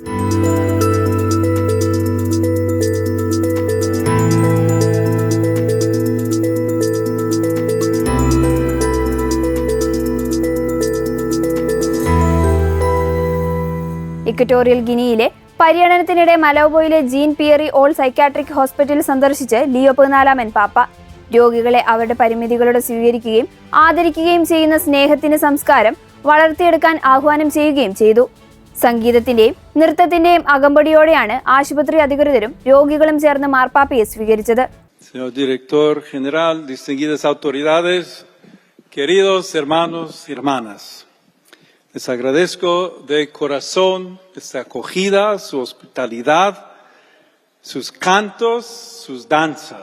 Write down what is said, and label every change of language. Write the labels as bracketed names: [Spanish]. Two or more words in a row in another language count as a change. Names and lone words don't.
[Malayalam] ഇക്വറ്റോറിയൽ ഗിനിയിലെ പര്യടനത്തിനിടെ മലാബോയിലെ ജീൻ പിയറി ഓൾ സൈക്യാട്രിക് ഹോസ്പിറ്റൽ സന്ദർശിച്ച് ലിയോ 14 പാപ്പ രോഗികളെ അവരുടെ പരിമിതികളോടെ സ്വീകരിക്കുകയും ആദരിക്കുകയും ചെയ്യുന്ന സ്നേഹത്തിന്റെ സംസ്കാരം വളർത്തിയെടുക്കാൻ ആഹ്വാനം ചെയ്യുകയും ചെയ്തു. സംഗീതത്തിന്റെയും നൃത്തത്തിന്റെയും അകമ്പടിയോടെയാണ് ആശുപത്രി അധികൃതരും രോഗികളും ചേർന്ന് മാർപ്പാപ്പയെ സ്വീകരിച്ചത്. [Spanish] Señor Director General, distinguidas autoridades, queridos hermanos y hermanas, les agradezco de corazón esta acogida, su hospitalidad, sus cantos, sus danzas.